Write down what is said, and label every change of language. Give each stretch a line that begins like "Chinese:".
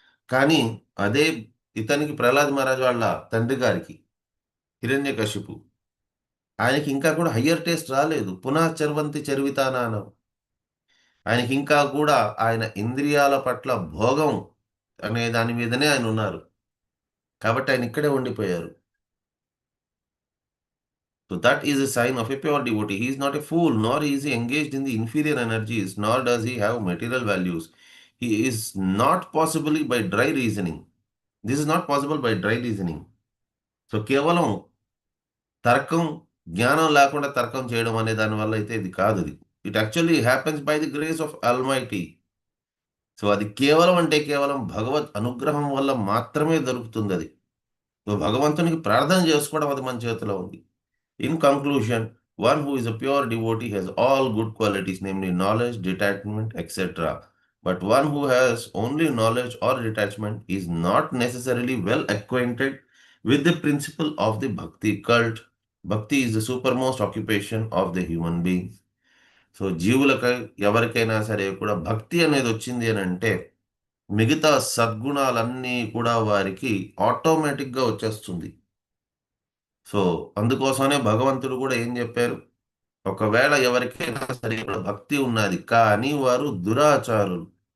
Telugu: కానీ అదే ఇతనికి ప్రహ్లాద్ మహారాజ్ వాళ్ళ తండ్రి గారికి హిరణ్యకశిపు ఆయనకి ఇంకా కూడా హయ్యర్ టేస్ట్ రాలేదు.
Sanskrit: పునః చర్వంతి చర్వితానానం.
Telugu: ఆయనకి ఇంకా కూడా ఆయన ఇంద్రియాల పట్ల భోగం అనే దాని మీదనే ఆయన ఉన్నారు. కాబట్టి ఆయన ఇక్కడే ఉండిపోయారు.
English: So that is a sign of a pure devotee. He is not a fool, nor is he engaged in the inferior energies, nor does he have material values. He is not possibly by dry reasoning. This is not possible by dry reasoning.
Telugu: So కేవలం తర్కం జ్ఞానం లేకుండా తర్కం చేయడం అనే దానివల్ల అయితే ఇది కాదు. అది
English: It actually happens by the grace of almighty.
Telugu: So అది కేవలం అంటే కేవలం భగవత్ అనుగ్రహం వల్ల మాత్రమే దొరుకుతుంది అది. సో భగవంతునికి ప్రార్థన చేసుకోవడం అది మన చేతిలో ఉంది.
English: In conclusion, one who is a pure devotee has all good qualities, namely knowledge, detachment, etc. But one who has only knowledge or detachment is not necessarily well acquainted with the principle of the bhakti cult. Bhakti is the supermost occupation of the human being.
Telugu: So జీవులకై ఎవరికైనా సరే కూడా భక్తి అనేది వచ్చింది అని అంటే మిగతా సద్గుణాలన్నీ కూడా వారికి ఆటోమేటిక్గా వచ్చేస్తుంది. సో అందుకోసమే భగవంతుడు కూడా ఏం చెప్పారు, ఒకవేళ ఎవరికైనా సరే ఇక్కడ భక్తి ఉన్నది కానీ వారు దురాచారులు.